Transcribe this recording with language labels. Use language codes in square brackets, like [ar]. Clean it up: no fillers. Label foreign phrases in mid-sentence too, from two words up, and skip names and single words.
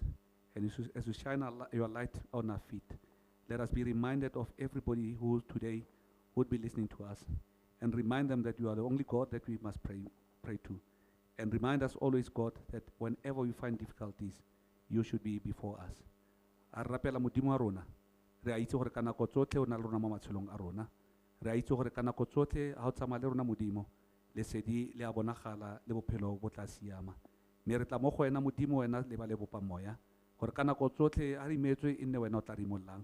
[en] And as you shine your light on our feet, let us be reminded of everybody who today would be listening to us, and remind them that you are the only God that we must pray to. And remind us always, God, that whenever we find difficulties, you should be before us. [tn] A rapela modimo a rona, re a itse gore ka nako tsotlhe o na le rona mo matshelong a rona. Re a itse gore ka nako tsotlhe ha o tsamaya le rona modimo, lesedi le a bonagala le bophelo bo tla siama. Mme re tla mo go wena modimo, wena le ba le bopa moya, gore ka nako tsotlhe a re imetswe e nne wena o tla re imollang.